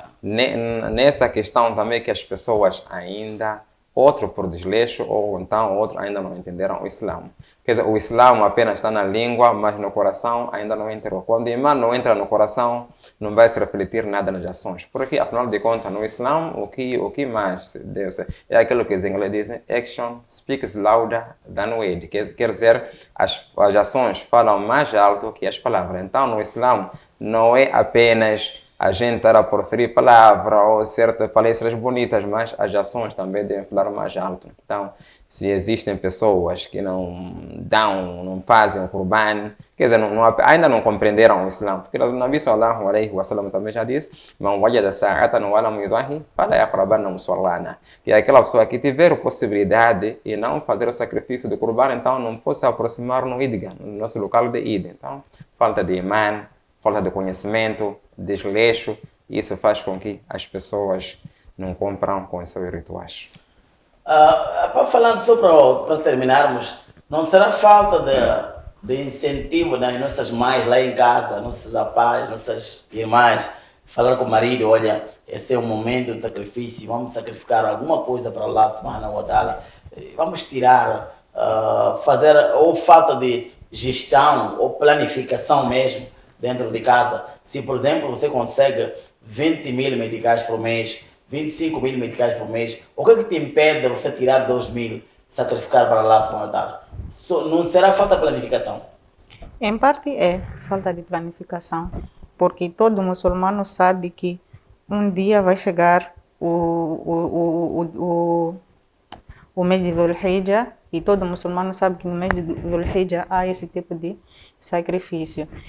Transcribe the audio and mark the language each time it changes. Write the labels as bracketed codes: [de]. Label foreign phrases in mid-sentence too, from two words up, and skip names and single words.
[pt] Então, nessa questão também que as pessoas ainda outro por desleixo, ou então outros ainda não entenderam o Islã. Quer dizer, o Islã apenas está na língua, mas no coração ainda não entrou. Quando o imã não entra no coração, não vai se refletir nada nas ações. Porque, afinal de contas, no Islã, o que mais deve ser? É aquilo que os ingleses dizem, [en] action speaks louder than word. [pt] Quer dizer, as ações falam mais alto que as palavras. Então, no Islã, não é apenas a gente estar a proferir palavras ou certas palestras bonitas, mas as ações também devem falar mais alto. Então, se existem pessoas que não fazem o Qurban, quer dizer, ainda não compreenderam o Islã, porque o Nabi [ar] صلى الله عليه وسلم [pt] também já disse, [ar] من وجد سعة ولم يضح فلا يقربن مصلانا, [pt] que é aquela pessoa que tiver possibilidade e não fazer o sacrifício do Qurban, então não pode se aproximar no Idga, no nosso local de Id. Então, falta de imã, falta de conhecimento, desleixo, e isso faz com que as pessoas não cumpram com os seus rituais. Falando só para terminarmos, não será falta de incentivo das nossas mães lá em casa, nossos pais, nossas irmãs, falar com o marido, olha, esse é o momento de sacrifício, vamos sacrificar alguma coisa para [ar] الله سبحانه وتعالى, [pt] vamos tirar, fazer, ou falta de gestão ou planificação mesmo dentro de casa. Se, por exemplo, você consegue 20 mil meticais por mês, 25 mil meticais por mês, o que é que te impede de você tirar 2 mil, sacrificar para [ar] الله سبحانه وتعالى? [pt] Não será falta de planificação? Em parte é falta de planificação, porque todo muçulmano sabe que um dia vai chegar o mês de Dhul Hijjah, e todo muçulmano sabe que no mês de Dhul Hijjah há esse tipo de sacrifício.